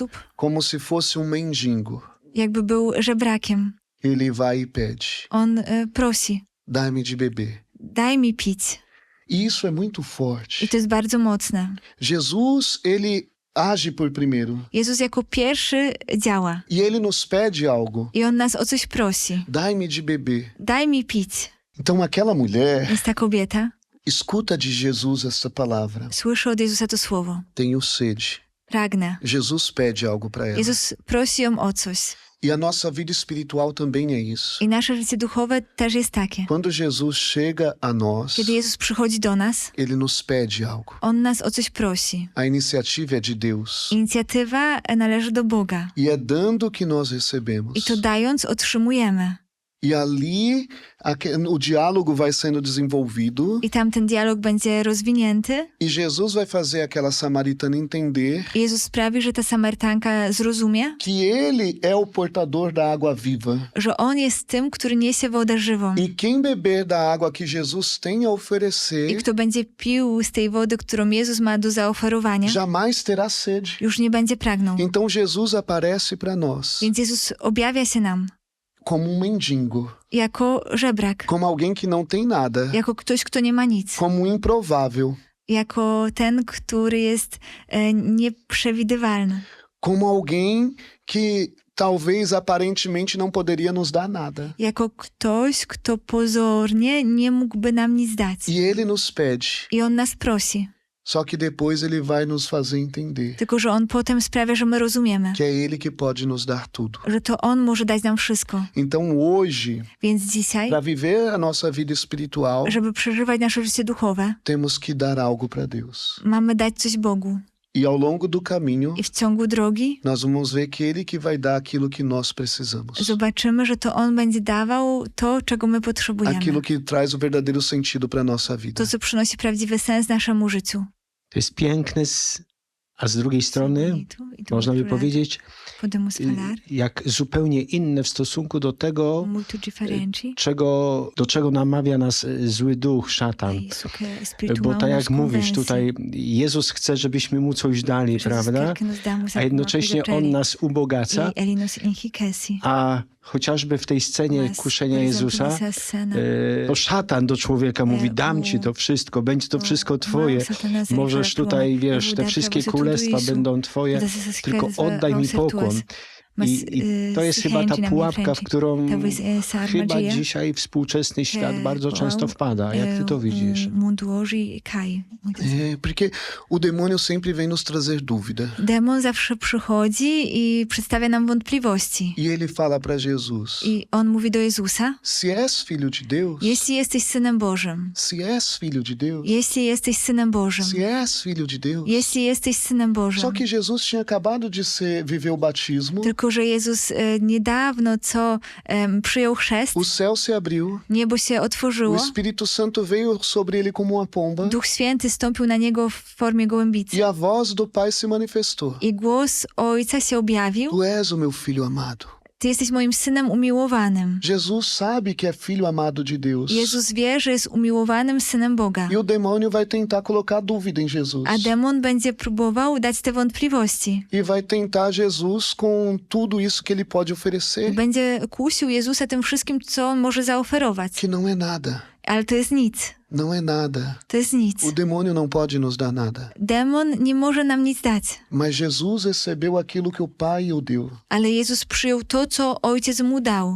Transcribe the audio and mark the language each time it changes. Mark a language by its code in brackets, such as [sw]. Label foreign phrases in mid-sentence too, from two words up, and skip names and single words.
[pt] como se fosse um mendigo, [pl] jakby był żebrakiem. [pt] Ele vai e pede: [pl] On prosi, [pt] dá-me de beber. [pl] daj mi pić. [pt] E isso é muito forte. [pl] I to jest bardzo mocne. [pt] Jesus, ele age por primeiro. [pl] Jezus jako pierwszy działa. [pt] E ele nos pede algo: [pl] I on nas o coś prosi. [pt] dai-me de beber. [pl] Daj mi pić. [pt] Então aquela mulher [pl] Więc ta kobieta [pt] escuta de Jesus essa palavra: [pl] słyszy od Jezusa to słowo. [pt] tenho sede. [pl] Pragnę. [pt] Jesus pede algo para ela. [pl] Jezus prosi ją o coś. [pt] E a nossa vida espiritual também é isso. [pl] I nasze życie duchowe też jest takie. [pt] Quando Jesus chega a nós, [pl] Kiedy Jezus przychodzi do nas, [pt] ele nos pede algo. [pl] On nas o coś prosi. [pt] A iniciativa é de Deus. [pl] Inicjatywa należy do Boga. [pt] E é dando que nós recebemos. [pl] I to dając otrzymujemy. [pt] E ali o diálogo vai sendo desenvolvido. [pl] I tam ten dialog będzie rozwinięty. [pt] E Jesus vai fazer aquela samaritana entender [pl] I Jezus sprawi, że ta Samarytanka zrozumie, [pt] que ele é o portador da água viva. [pl] że On jest tym, który niesie wodę żywą. [pt] E quem beber da água que Jesus tem a [pl] I [pt] oferecer [pl] kto będzie pił z tej wody, którą Jezus ma do zaoferowania, [pt] jamais terá sede. [pl] już nie będzie pragnął. [pt] Então Jesus aparece para nós [pl] Więc Jezus objawia się nam [pt] como mendigo, [pl] jako żebrak, [pt] como alguém que não tem nada, [pl] jako ktoś, kto nie ma nic, [pt] como improvável, [pl] jako ten, który jest nieprzewidywalny, [pt] como alguém que talvez aparentemente não poderia nos dar nada. [pl] jako ktoś, kto pozornie nie mógłby nam nic dać. [pt] E ele nos pede, [pl] I On nas prosi, [pt] só que depois ele vai nos fazer entender [pl] tylko że On potem sprawia, że my rozumiemy, [pt] que é ele que pode nos dar tudo. [pl] że to On może dać nam wszystko. [pt] Então hoje, [pl] Więc dzisiaj, [pt] para viver a nossa vida espiritual, [pl] żeby przeżywać nasze życie duchowe, [pt] temos que dar algo para Deus. [pl] mamy dać coś Bogu. [pt] E ao longo do caminho, [pl] I w ciągu drogi [pt] nós vamos ver que ele que vai dar aquilo que nós precisamos. [pl] zobaczymy, że to On będzie dawał to, czego my potrzebujemy. [pt] Aquilo que traz o verdadeiro sentido para nossa vida. [pl] To, co przynosi prawdziwy sens naszemu życiu. To jest piękne, a z drugiej strony można by powiedzieć, [pt] Podemos falar [pl] jak zupełnie inne w stosunku do tego, [pt] muito diferente. [pl] do czego namawia nas zły duch, szatan. [pt] Isso que é espiritual [pl] Bo tak jak [pt] nos [pl] mówisz [pt] convence. [pl] tutaj, Jezus chce, żebyśmy mu coś dali, [pt] Jesus [pl] prawda? [pt] quer que nos damos [pl] A [pt] alguma [pl] jednocześnie [pt] coisa pra [pl] On [pt] Ele. [pl] nas ubogaca, [pt] E Ele nos enriquece. [pl] a chociażby w tej scenie [pt] Mas, [pl] kuszenia [pt] por exemplo, [pl] Jezusa, [pt] nessa cena, [pl] to szatan do człowieka mówi, dam ci to wszystko, będzie to wszystko twoje. [pt] Satanás [pl] Możesz [pt] fala, [pl] tutaj, [pt] "Eu [pl] wiesz, [pt] vou te dar pra [pl] wszystkie [pt] você tudo [pl] królestwa [pt] isso, [pl] będą twoje, [pt] todas essas [pl] tylko [pt] riquezas [pl] oddaj [pt] vão [pl] mi [pt] ser tuas." [pl] pokłon. [pt] Mas, [pl] I to jest [pt] se [pl] chyba ta [pt] rende na minha [pl] pułapka, w [pt] frente. [pl] którą [pt] Talvez essa [pl] chyba [pt] armadilha [pl] dzisiaj współczesny świat bardzo [pt] qual, [pl] często wpada. Jak ty to widzisz? [pt] O mundo hoje cai. Muitas vezes. Porque o demônio sempre vem nos trazer dúvida. [pl] Demon zawsze przychodzi i przedstawia nam wątpliwości. [pt] E ele fala para Jesus: [pl] I on mówi do Jezusa, [pt] se és filho de Deus, [pl] jeśli jesteś Synem Bożym, [pt] se és filho de Deus, [pl] jeśli jesteś Synem Bożym, [pt] se és filho de Deus. [pl] jeśli jesteś Synem Bożym. [pt] Só que Jesus tinha acabado de viver o batismo, [pl] Tylko że Jezus niedawno przyjął chrzest, [pt] o céu se abriu, [pl] niebo się [pt] o [pl] otworzyło, [pt] Espírito Santo veio sobre ele como uma pomba, [pl] Duch Święty stąpił na niego w formie gołębicy. [pt] e a voz do Pai se manifestou. [pl] I głos Ojca się objawił. [pt] Tu és o meu filho amado. [pl] Ty jesteś moim Synem umiłowanym. [pt] Jesus sabe que é filho amado de Deus. [pl] Jezus wie, że jest umiłowanym Synem Boga. [pt] E o demônio vai tentar colocar dúvida em Jesus. [pl] A demon będzie próbował dać te wątpliwości. [pt] E vai tentar Jesus com tudo isso que ele pode oferecer, [pl] Będzie kusił Jezusa tym wszystkim, co on może zaoferować. [pt] que não é nada. [pl] Ale to jest nic. [pt] Não é nada. [pl] To jest nic. [pt] O demônio não pode nos dar nada. [pl] Demon nie może nam nic dać. [pt] Mas Jesus recebeu aquilo que o Pai o deu, [pl] Ale Jezus przyjął to, co Ojciec mu dał.